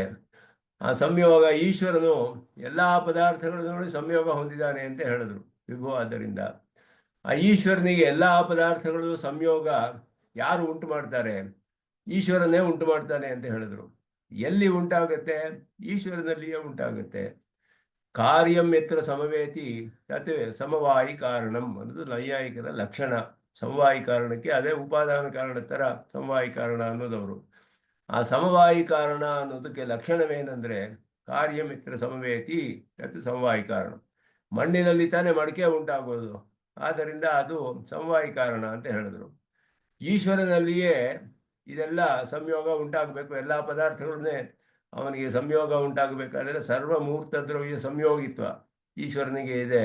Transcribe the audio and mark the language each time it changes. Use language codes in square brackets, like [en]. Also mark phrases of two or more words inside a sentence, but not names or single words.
[kn] ಆ ಸಂಯೋಗ ಈಶ್ವರನು ಎಲ್ಲ ಪದಾರ್ಥಗಳು ನೋಡಿ ಸಂಯೋಗ ಹೊಂದಿದ್ದಾನೆ ಅಂತ ಹೇಳಿದ್ರು ವಿಭು. ಆದ್ದರಿಂದ ಆ ಈಶ್ವರನಿಗೆ ಎಲ್ಲ ಪದಾರ್ಥಗಳು ಸಂಯೋಗ ಯಾರು ಉಂಟು ಮಾಡ್ತಾರೆ? ಈಶ್ವರನೇ ಉಂಟು ಮಾಡ್ತಾನೆ ಅಂತ ಹೇಳಿದ್ರು. ಎಲ್ಲಿ ಉಂಟಾಗುತ್ತೆ? ಈಶ್ವರನಲ್ಲಿಯೇ ಉಂಟಾಗುತ್ತೆ. [sa] ಕಾರ್ಯಂ ಯತ್ರ ಸಮವೇತಿ ತತ್ ಸಮವಾಯಿ ಕಾರಣಂ [kn] ಅನ್ನೋದು ನೈಯಾಯಿಕರ ಲಕ್ಷಣ. ಸಮವಾಯಿ ಕಾರಣಕ್ಕೆ ಅದೇ ಉಪಾದಾನ ಕಾರಣ ಥರ ಸಮವಾಯಿ ಕಾರಣ ಅನ್ನೋದವರು. ಆ ಸಮವಾಯಿ ಕಾರಣ ಅನ್ನೋದಕ್ಕೆ ಲಕ್ಷಣವೇನೆಂದರೆ [sa] ಕಾರ್ಯಂ ಯತ್ರ ಸಮವೇತಿ ತತ್ ಸಮವಾಯಿ ಕಾರಣ. [kn] ಮಣ್ಣಿನಲ್ಲಿ ತಾನೇ ಮಡಿಕೆ ಉಂಟಾಗೋದು, ಆದ್ದರಿಂದ ಅದು ಸಮವಾಯಿ ಕಾರಣ ಅಂತ ಹೇಳಿದ್ರು. ಈಶ್ವರನಲ್ಲಿಯೇ ಇದೆಲ್ಲ ಸಂಯೋಗ ಉಂಟಾಗಬೇಕು. ಎಲ್ಲ ಪದಾರ್ಥಗಳನ್ನೇ ಅವನಿಗೆ ಸಂಯೋಗ ಉಂಟಾಗಬೇಕಾದರೆ ಸರ್ವಮೂರ್ತ ದ್ರವ್ಯ ಸಂಯೋಗಿತ್ವ ಈಶ್ವರನಿಗೆ ಇದೆ.